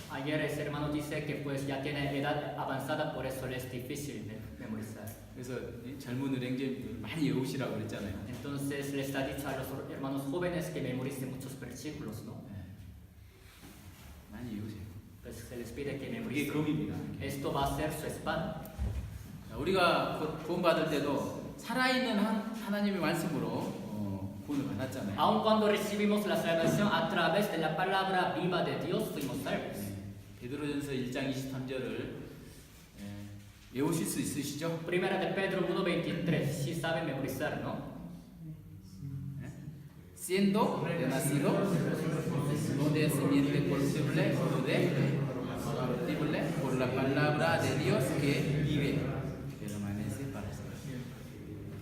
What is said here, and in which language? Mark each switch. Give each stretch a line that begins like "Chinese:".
Spanish: Ayer ese hermano dice que pues ya tiene edad avanzada, por eso le es difícil de memorizar.
Korean: 그래서 젊은 형제님들 많이 외우시라고 그랬잖아요.
Spanish: Entonces les ha dicho a los hermanos jóvenes que memoricen muchos versículos, ¿no?
Korean: 많이 외우세요.
Spanish: Pues se les pide que
Korean: 그게
Spanish: memoricen.
Korean: 검입니다.
Spanish: Esto va a ser su espada.
Korean: 우리가 구원받을 때도 살아있는 하나님의 말씀으로 구원을 받았잖아요.
Spanish: Aun cuando recibimos la salvación a través de la palabra viva de Dios, fuimos salvos.
Korean: 베드로전서 1장 23절을 외우실 수 있으시죠?
Spanish: Primera de Pedro 1:23, si saben memorizar, ¿no? Siendo renacido no de simiente corruptible, no de corruptible, por la palabra de Dios que vive, permanece para siempre.